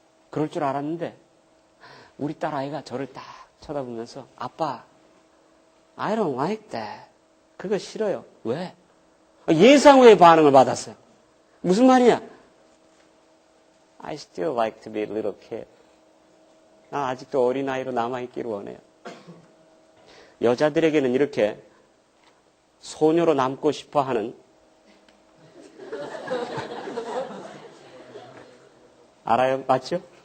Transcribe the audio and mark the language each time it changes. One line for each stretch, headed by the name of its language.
Korean: 그럴 줄 알았는데 우리 딸아이가 저를 딱 쳐다보면서 아빠,
English: I don't like that.
Korean: 그거 싫어요. 왜? 예상외의 반응을 받았어요. 무슨 말이냐?
English: I still like to be a little kid.
Korean: 나 아직도 어린아이로 남아있기를 원해요. 여자들에게는 이렇게 소녀로 남고 싶어하는 알아요? 맞죠?